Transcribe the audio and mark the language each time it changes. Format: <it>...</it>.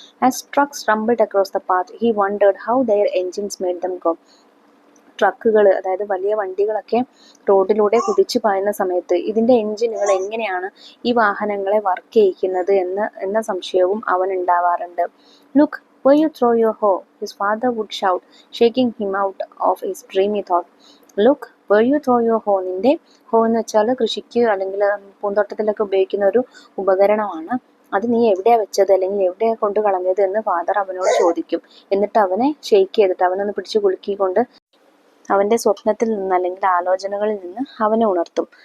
<en>As trucks rumbled across the path he wondered how their engines made them go.</en> <ml>ട്രക്കുകൾ, അതായത് വലിയ വണ്ടികളൊക്കെ റോഡിലൂടെ കുതിച്ചു പായുന്ന സമയത്ത് ഇതിൻ്റെ എൻജിനുകൾ എങ്ങനെയാണ് ഈ വാഹനങ്ങളെ വർക്ക് ചെയ്യിക്കുന്നത് എന്ന സംശയവും അവനുണ്ടാവാറുണ്ട്.</ml> <en>Look where you throw your hoe, his father would shout, shaking him out of his dreamy thought. Look where you throw your hoe.</en> <ml>നിന്റെ ഹോ എന്ന് വെച്ചാൽ കൃഷിക്ക് അല്ലെങ്കിൽ പൂന്തോട്ടത്തിലൊക്കെ ഉപയോഗിക്കുന്ന ഒരു ഉപകരണമാണ്. അത് നീ എവിടെയാ വെച്ചത്, അല്ലെങ്കിൽ എവിടെയാ കൊണ്ട് കളഞ്ഞത് എന്ന് ഫാദർ അവനോട് ചോദിക്കും. എന്നിട്ട് അവനെ ഷെയ്ക്ക് ചെയ്തിട്ട്, അവനൊന്ന് പിടിച്ചു കുലുക്കിക്കൊണ്ട് അവൻ്റെ സ്വപ്നത്തിൽ നിന്ന് അല്ലെങ്കിൽ ആലോചനകളിൽ നിന്ന് അവനെ ഉണർത്തും.</ml>